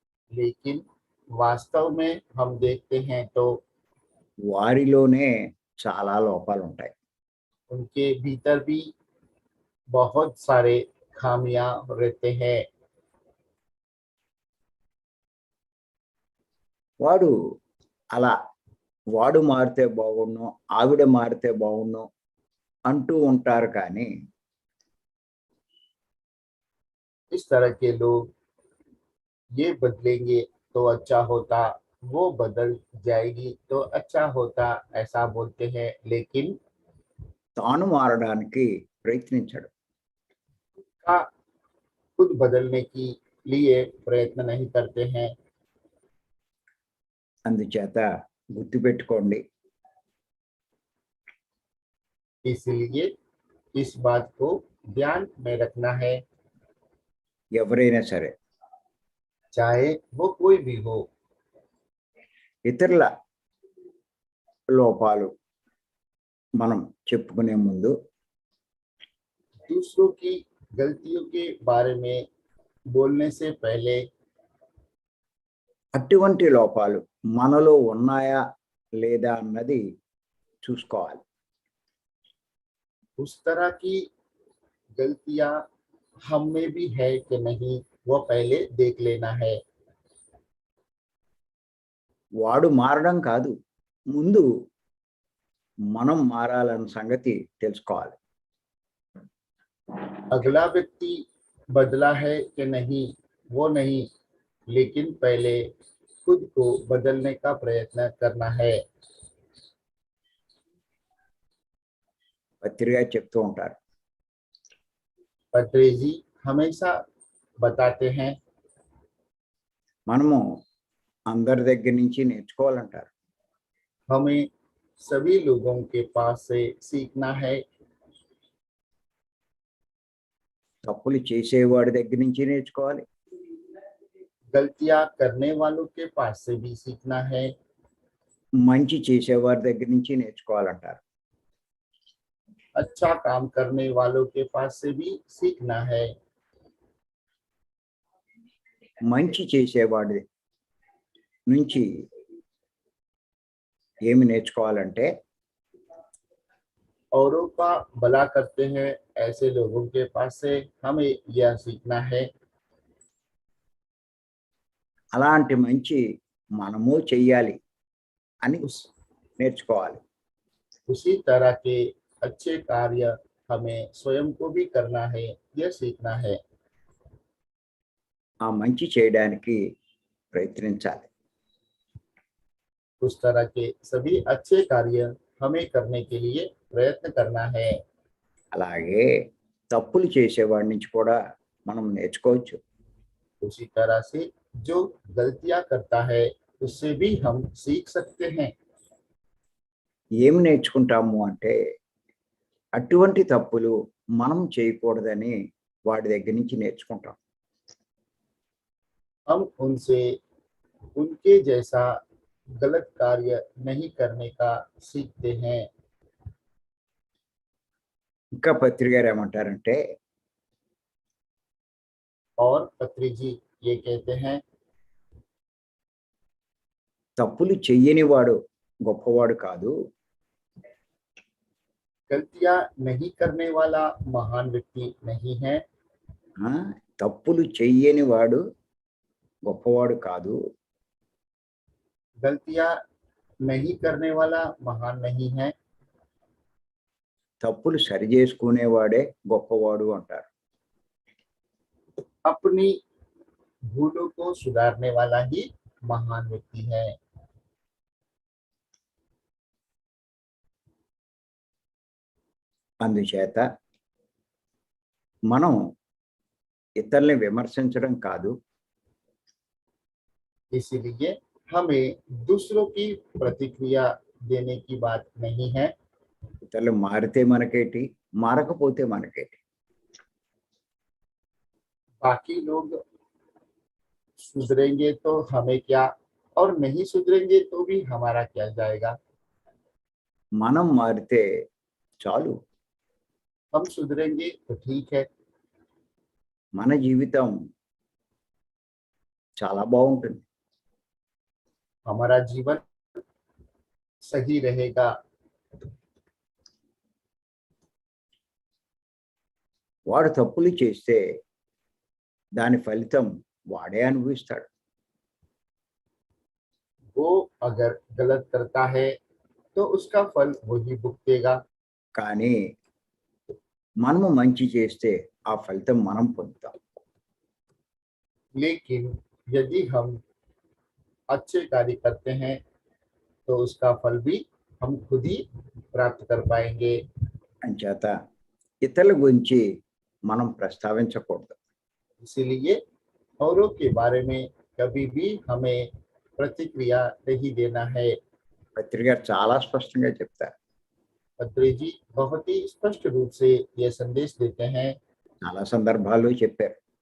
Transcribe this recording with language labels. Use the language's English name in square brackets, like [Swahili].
[Hindi] लेकिन वास्तव में हम देखते हैं तो [Telugu] వారిలోనే చాలా లోపాలు ఉంటాయి. [Hindi] उनके भीतर भी बहुत सारे खामियां रहते हैं। [Telugu] వాడు అలా వాడు మారితే బాగుండు, ఆవిడ మారితే బాగుండు అంటూ ఉంటారు. కానీ [Hindi] इस तरह के लोग ये बदलेंगे तो अच्छा होता, वो बदल जाएगी तो अच्छा होता, ऐसा बोलते हैं, लेकिन [Telugu] తాను మారడానికి ప్రయత్నించడు. [Hindi] का खुद बदलने की लिए प्रयत्न नहीं करते हैं। [Telugu] అందుచేత గుర్తుపెట్టుకోండి, [Hindi] इसलिए इस बात को ध्यान में रखना है, [Telugu] ఎవరైనా సరే [Hindi] चाहे वो कोई भी हो। [Telugu] ఇతరుల లోపాలు మనం చెప్పుకునే ముందు [Hindi] दूसरों की गलतियों के बारे में बोलने से पहले [Telugu] అటువంటి లోపాలు మనలో ఉన్నాయా లేదా అన్నది చూసుకోవాలి. [Hindi] उस तरह की गलतियां हम में भी है कि नहीं, वो पहले देख लेना है। [Telugu] వాడు మారడం కాదు, ముందు మనం మారాలన్న సంగతి తెలుసుకోవాలి. [Hindi] अगला व्यक्ति बदला है कि नहीं, वो नहीं, लेकिन पहले खुद को बदलने का प्रयत्न करना है। [Telugu] పత్రిగా చెప్తూ ఉంటారు, [Hindi] पत्री जी हमेशा बताते हैं, [Telugu] మనము అందరి దగ్గర నుంచి నేర్చుకోవాలంటారు. [Hindi] हमें सभी लोगों के पास से सीखना है। [Telugu] తప్పులు చేసేవాడి దగ్గర నుంచి నేర్చుకోవాలి, [Hindi] गलतियां करने वालों के पास से भी सीखना है। [Telugu] మంచి చేసేవారి దగ్గర నుంచి నేర్చుకోవాలంటారు. [Hindi] अच्छा काम करने वालों के पास से भी सीखना है। [Telugu] మంచి చేసేవాడి నుంచి ఏమి నేర్చుకోవాలంటే [Hindi] औरों का भला करते हैं ऐसे लोगों के पास से हमें यह सीखना है। [Telugu] అలాంటి మంచి మనము చెయ్యాలి అని [Hindi] उस [Telugu] నేర్చుకోవాలి. [Hindi] उसी तरह के अच्छे कार्य हमें स्वयं को भी करना है, यह सीखना है। [Telugu] ఆ మంచి చేయడానికి ప్రయత్నించాలి. [Hindi] उस तरह के सभी अच्छे कार्य हमें करने के लिए प्रयत्न करना है। [Telugu] అలాగే తప్పులు చేసేవాడి నుంచి కూడా మనం నేర్చుకోవచ్చు. [Hindi] उसी तरह से जो गलतियां करता है उससे भी हम सीख सकते हैं। [Telugu] ఏమి నేర్చుకుంటాము అంటే అటువంటి తప్పులు మనం చేయకూడదని వాడి దగ్గర నుంచి నేర్చుకుంటాం. [Hindi] हम उनसे उनके जैसा गलत कार्य नहीं करने का सीखते हैं। [Telugu] ఇంకా పత్రి గారు ఏమంటారంటే [Hindi] और पत्री जी ये कहते हैं, [Telugu] తప్పులు చెయ్యని వాడు గొప్పవాడు కాదు, [Hindi] गलतियां नहीं करने वाला महान व्यक्ति नहीं है। [Telugu] ఆ, తప్పులు చెయ్యని వాడు గొప్పవాడు కాదు, [Hindi] गलतियां नहीं करने वाला महान नहीं है, [Telugu] తప్పులు సరి చేసుకునేవాడే గొప్పవాడు అంటారు. [Hindi] अपनी भूलों को सुधारने वाला ही महान व्यक्ति है। [Telugu] అందుచేత మనం ఇతరుల్ని విమర్శించడం కాదు, [Hindi] इसलिए हमें दूसरों की प्रतिक्रिया देने की बात नहीं है। [Telugu] ఇతరులు మారితే మనకేటి, మారకపోతే మనకేటి. [Hindi] बाकी लोग सुधरेंगे तो हमें क्या, और नहीं सुधरेंगे तो भी हमारा क्या जाएगा। [Telugu] మనం మారితే చాలు, [Hindi] हम सुधरेंगे तो ठीक है, [Telugu] మన జీవితం చాలా బాగుంటుంది. [Hindi] हमारा जीवन सही रहेगा। [Telugu] వాడు తప్పులు చేస్తే దాని ఫలితం వాడే అనుభవిస్తాడు. [Hindi] वो अगर गलत करता है तो उसका फल वही भुगतेगा, [Telugu] కానీ మనము మంచి చేస్తే ఆ ఫలితం మనం పొందుతాం. [Hindi] लेकिन यदि हम अच्छे कार्य करते हैं तो उसका फल भी हम खुद ही प्राप्त कर पाएंगे। [Telugu] అంచేత ఇతరుల గురించి మనం ప్రస్తావించకూడదు. [Hindi] इसीलिए औरों के बारे में कभी भी हमें प्रतिक्रिया नहीं देना है। [Telugu] పత్రి గారు చాలా స్పష్టంగా చెప్తారు. [Hindi] पत्री जी बहुत ही स्पष्ट रूप से यह संदेश देते हैं। [Telugu] చాలా సందర్భాల్లో చెప్పారు.